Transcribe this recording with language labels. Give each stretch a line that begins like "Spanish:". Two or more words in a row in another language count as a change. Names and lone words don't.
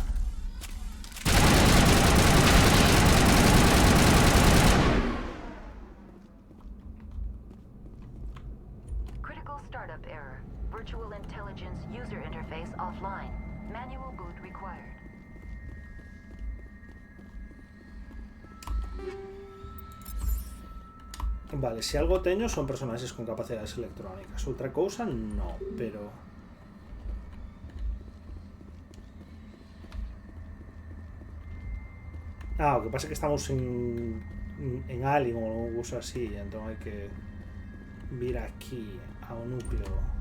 English: Critical startup error. Virtual intelligence user interface offline. Manual boot required.
Galician: Vale, si algo teño son personaxes con capacidades electrónicas. Outra cousa, no, pero... Ah, o que pasa é que estamos en Alien ou algo uso así, entón hai que vir aquí ao núcleo.